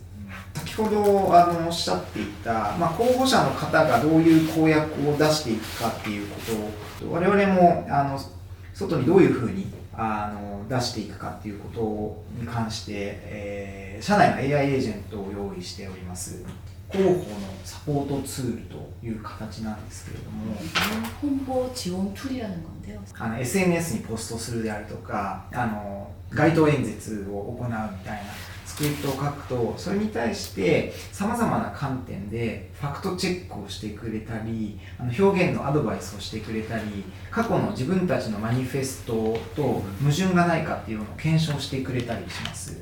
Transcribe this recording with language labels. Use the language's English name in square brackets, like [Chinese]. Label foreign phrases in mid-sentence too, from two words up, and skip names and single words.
[Japanese] 先ほどおっしゃっていた、候補者の方がどういう公約を出していくかっていうことを我々も外にどういうふうに出していくかっていうことに関して、社内の AI エージェントを用意しております。広報のサポートツールという形なんですけれども、 [Korean] 홍보 지원 툴이라는 건데요. [Japanese] SNS にポストするであるとか、街頭演説を行うみたいなスクリプトを書くと、それに対してさまざまな観点でファクトチェックをしてくれたり、表現のアドバイスをしてくれたり、過去の自分たちのマニフェストと矛盾がないかっていうのを検証してくれたりします。